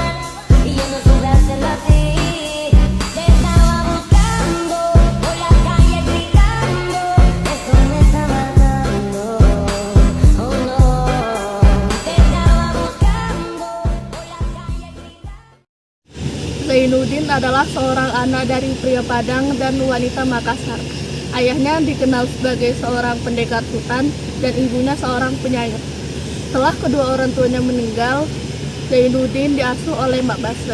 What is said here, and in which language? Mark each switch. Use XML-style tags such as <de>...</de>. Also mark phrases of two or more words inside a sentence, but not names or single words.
<es>Y yo no supe hacerlo así. Te estaba buscando, por la calle gritando. Esto me está matando, oh no. Te estaba buscando, por la calle gritando.</es> <id>Zainuddin adalah seorang anak dari pria Padang dan wanita Makassar. Ayahnya dikenal sebagai seorang pendekar hutan dan ibunya seorang penyair. Setelah kedua orang tuanya meninggal, Zainuddin diasuh oleh Mak Base.</id>